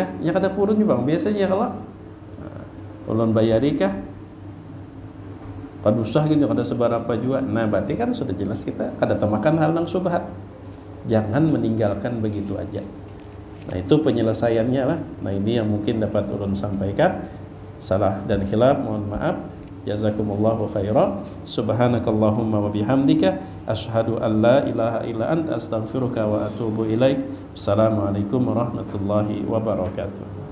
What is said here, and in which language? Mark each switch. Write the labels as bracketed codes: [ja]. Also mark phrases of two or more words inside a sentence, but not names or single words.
[bjn] Ya kada purun bang biasanya kalau ulun bayarikah kad usah gitu kada seberapa juga. Nah berarti kan sudah jelas kita kada tamakan hal yang subhat. Jangan meninggalkan begitu aja. Nah itu penyelesaiannya lah. Nah ini yang mungkin dapat ulun sampaikan. Salah dan khilaf mohon maaf. [ar] جزاكم الله خيرا سبحانك اللهم وبحمدك أشهد أن لا إله إلا أنت أستغفرك وأتوب إليك. السلام عليكم ورحمة الله وبركاته.